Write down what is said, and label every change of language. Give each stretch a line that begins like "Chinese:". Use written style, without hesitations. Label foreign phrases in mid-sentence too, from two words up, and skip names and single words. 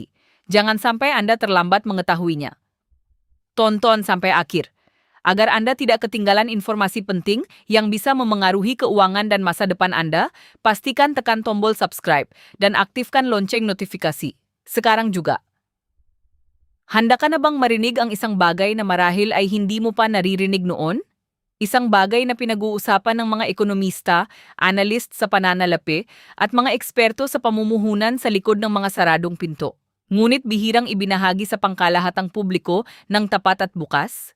Indonesian: Jangan sampai Anda terlambat mengetahuinya. Tonton sampai akhir, agar Anda tidak ketinggalan informasi penting yang bisa memengaruhi keuangan dan masa depan Anda. Pastikan tekan tombol subscribe dan aktifkan lonceng notifikasi. Sekarang juga.
Filipino: Handa ka na bang marinig ang isang bagay na marahil ay hindi mo pa naririnig noon? Isang bagay na pinag-uusapan ng mga ekonomista, analyst sa pananalapi, at mga eksperto sa pamumuhunan sa likod ng mga saradong pinto. Ngunit bihirang ibinahagi sa pangkalahatang publiko ng tapat at bukas.